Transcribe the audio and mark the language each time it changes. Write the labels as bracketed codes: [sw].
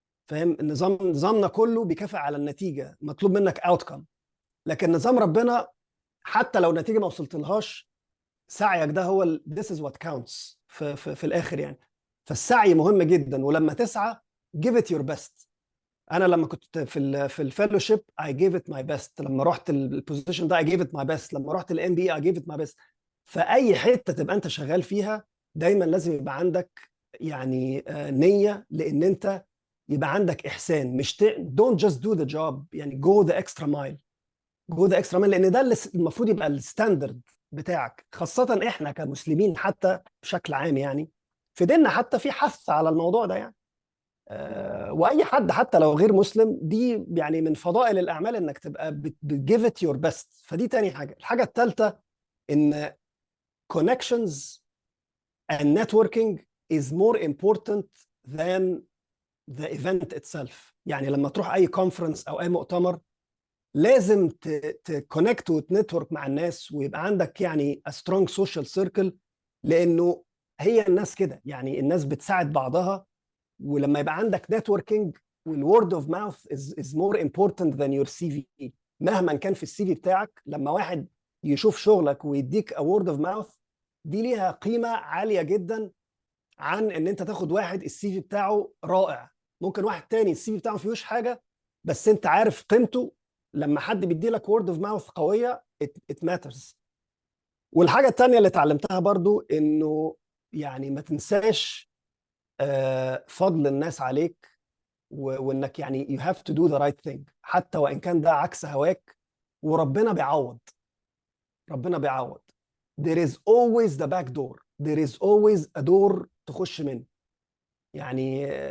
[ar] فاهم؟ نظامنا كله بيكافئ على النتيجة، مطلوب منك اوتكم. لكن نظام ربنا حتى لو النتيجة ما وصلت لهاش، سعيك ده هو [en] this is what counts [ar] في الاخر يعني. فالسعي مهم جدا، ولما تسعى [en] give it your best. [ar] انا لما كنت في الفيلوشيب [en] I gave it my best، [ar] لما رحت البوزيشن ده [en] I gave it my best، [ar] لما رحت الام بي [en] I gave it my best. [ar] فاي حته تبقى انت شغال فيها دايما لازم يبقى عندك يعني نيه، لان انت يبقى عندك احسان. مش [en] don't just do the job، [ar] يعني [en] go the extra mile. Go the extra man, [ar] لان ده اللي المفروض يبقى الستاندرد بتاعك، خاصة احنا كمسلمين حتى بشكل عام يعني، في ديننا حتى في حث على الموضوع ده يعني. واي حد حتى لو غير مسلم، دي يعني من فضائل الاعمال انك تبقى [en] بتجيف at your best. [ar] فدي تاني حاجة. الحاجة الثالثة ان [en] connections and networking is more important than the event itself. [ar] يعني لما تروح اي كونفرنس او اي مؤتمر لازم تكونكت وتنتورك مع الناس، ويبقى عندك يعني [en] a strong social circle، [ar] لانه هي الناس كده يعني، الناس بتساعد بعضها. ولما يبقى عندك [en] Networking والورد of mouth is more important than your CV. [ar] مهما كان في السي في بتاعك، لما واحد يشوف شغلك ويديك [en] a word of mouth، [ar] دي ليها قيمة عالية جدا عن ان انت تاخد واحد السي في بتاعه رائع. ممكن واحد تاني السي في بتاعه ما فيهوش حاجة، بس انت عارف قيمته. لما حد بيدي لك [en] word of mouth [ar] قوية [en] it matters. [ar] والحاجة التانية اللي اتعلمتها برضو انه يعني ما تنساش فضل الناس عليك، وانك يعني [en] you have to do the right thing [ar] حتى وان كان ده عكس هواك. وربنا بيعوض، ربنا بيعوض. [en] there is always the back door, there is always a door [ar] تخش منه يعني.